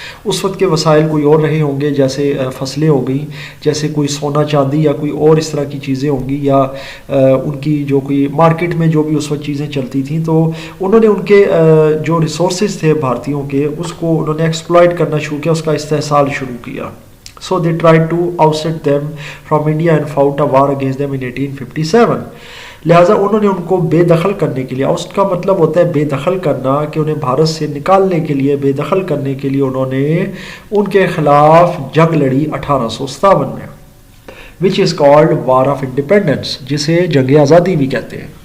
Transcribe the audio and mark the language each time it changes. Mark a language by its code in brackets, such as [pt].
[ur] اس وقت کے وسائل کوئی اور رہے ہوں گے، جیسے فصلیں ہو گئی، جیسے کوئی سونا چاندی یا کوئی اور اس طرح کی چیزیں ہوں گی، یا ان کی جو کوئی مارکیٹ میں جو بھی اس وقت چیزیں چلتی تھیں. تو انہوں نے ان کے جو ریسورسز تھے بھارتیوں کے، اس کو انہوں نے ایکسپلائٹ کرنا شروع کیا، اس کا استحصال شروع کیا. [en] So they tried to oust them from India and fought a war against them in 1857. [ur] لہٰذا انہوں نے ان کو بے دخل کرنے کے لیے، اوسٹ کا مطلب ہوتا ہے بے دخل کرنا، کہ انہیں بھارت سے نکالنے کے لیے، بے دخل کرنے کے لیے انہوں نے ان کے خلاف جنگ لڑی 1857 میں، [en] which is called War of Independence، [ur] جسے جنگ آزادی بھی کہتے ہیں.